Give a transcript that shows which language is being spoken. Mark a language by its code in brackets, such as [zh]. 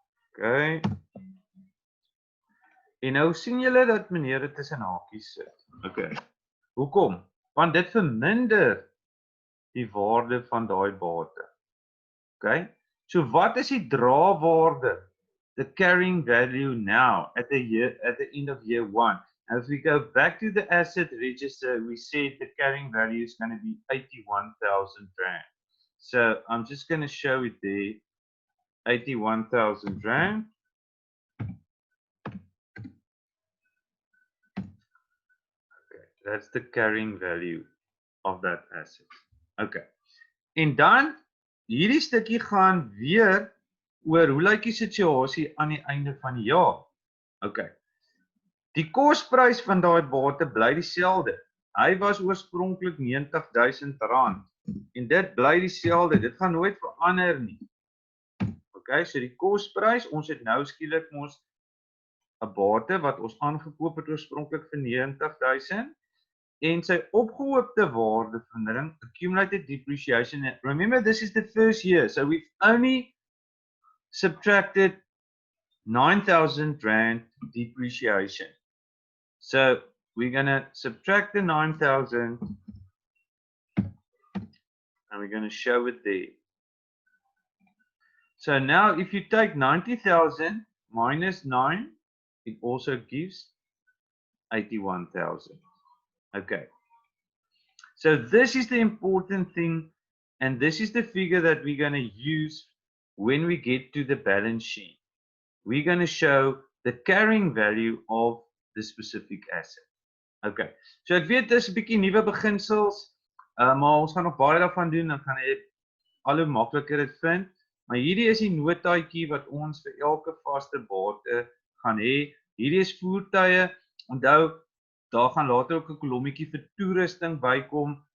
[en] Okay. [af] En nou sien julle dat meneer dit tussen hakies sit. Okay. Hoekom? Want dit verminder die waarde van daai bate. Okay? So wat is die draewaarde? [en] The carrying value now at the end of year 1. And if we go back to the asset register, we said the carrying value is going to be 81,000 rand. So I'm just going to show it there, 81,000 rand. Okay, that's the carrying value of that asset. Okay. [af] En dan hierdie stukkie gaan weer oor hoe lyk die situasie aan die einde van die jaar. Okay. Die kosprys van daai bate bly dieselfde. Hy was oorspronklik R90,000 en dit bly dieselfde. Dit gaan nooit verander nie. Okay, so die kosprys, ons het nou skielik mos 'n bate wat ons aangekoop het oorspronklik vir R90,000 en sy opgehoopte waardevindering, accumulated depreciation. [en] Remember, this is the first year, so we've only subtracted R9,000 depreciation. So we're going to subtract the 9,000 and we're going to show it there. So now if you take 90,000 minus 9, it also gives 81,000. Okay. So this is the important thing, and this is the figure that we're going to use when we get to the balance sheet. We're going to show the carrying value of the specific asset. Okay. [af] So ek weet dis 'n bietjie nuwe beginsels, maar ons gaan nog baie daarvan doen, dan gaan jy al hoe makliker dit vind. Maar hierdie is die notaatjie wat ons vir elke vaste bate gaan hê. Hierdie is voertuie. Onthou, daar gaan later ook 'n kolommetjie vir toerusting bykom.